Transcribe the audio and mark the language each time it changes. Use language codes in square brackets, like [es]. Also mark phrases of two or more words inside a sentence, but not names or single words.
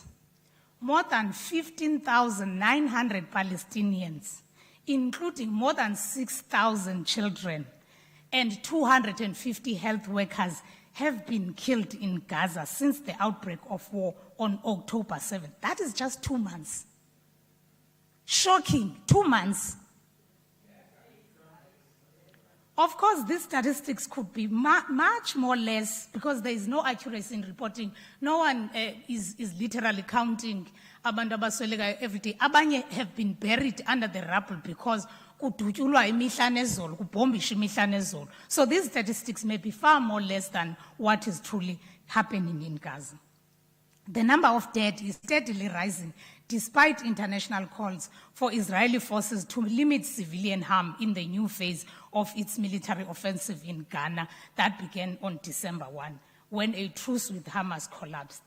[en] More than 15,900 Palestinians, including more than 6,000 children and 250 health workers, have been killed in Gaza since the outbreak of war on October 7th. That is just 2 months. Shocking, 2 months. Of course, these statistics could be much more less because there is no accuracy in reporting. No one is literally counting [xh] abantu abaswelekayo [en] every day. Abanye have been buried under the rubble because [xh] kudutyulwa imihla nezolo, kubhombisha imihla nezolo. [en] So these statistics may be far more less than what is truly happening in Gaza. The number of dead is steadily rising despite international calls for Israeli forces to limit civilian harm in the new phase of its military offensive in Ghana that began on December 1, when a truce with Hamas collapsed.